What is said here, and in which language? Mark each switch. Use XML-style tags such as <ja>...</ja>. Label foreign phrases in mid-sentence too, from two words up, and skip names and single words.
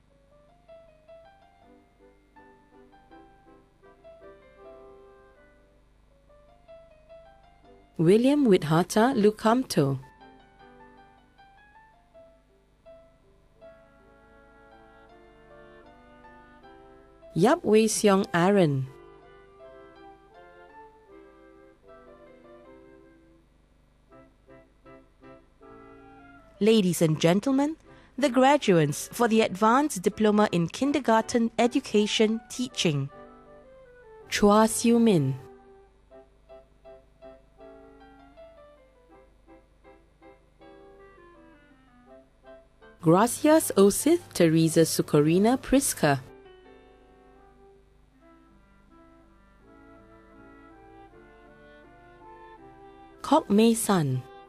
<en>William Withata Lukamto, Yap Wei Seong Aaron, Ladies and gentlemen, the graduates for the Advanced Diploma in Kindergarten Education Teaching. Chua Siu Min, Gracias Osith Teresa Sukorina Priska, Kok Mei San,</en>